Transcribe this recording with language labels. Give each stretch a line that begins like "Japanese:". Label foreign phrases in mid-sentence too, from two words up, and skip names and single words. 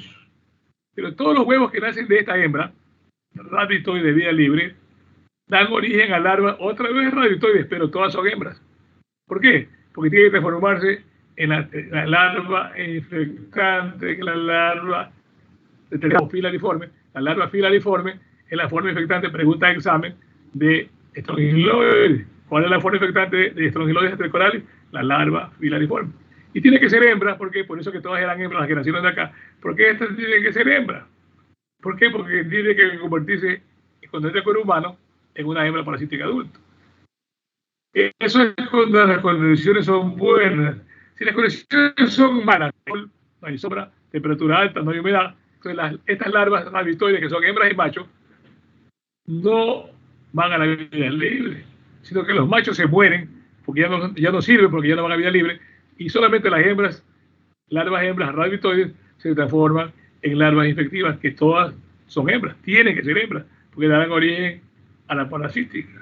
Spanish: Pero todos los huevos que nacen de esta hembra, raditoide de vida libre, dan origen a larvas, otra vez raditoides, pero todas son hembras. ¿Por qué? Porque tiene que transformarse en la larva infectante, la larva filariforme. La larva filariforme es la forma infectante, pregunta de examen, de Strongyloides. ¿Cuál es la forma infectante de Strongyloides estercorales? La larva filariforme. Y tiene que ser hembra, ¿por qué? Por eso que todas eran hembras las que nacieron de acá. ¿Por qué estas tienen que ser hembras? ¿Por qué? Porque tiene que convertirse, cuando es de cuerpo humano, en una hembra parasítica adulta. Eso es cuando las condiciones son buenas. Si las condiciones son malas, no hay sombra, temperatura alta, no hay humedad, entonces estas larvas raditoides, que son hembras y machos, no van a la vida libre, sino que los machos se mueren porque ya no sirven, porque ya no van a vida libre, y solamente las hembras, larvas hembras raditoides, se transforman en larvas infectivas, que todas son hembras, tienen que ser hembras, porque darán origen a la parasítica.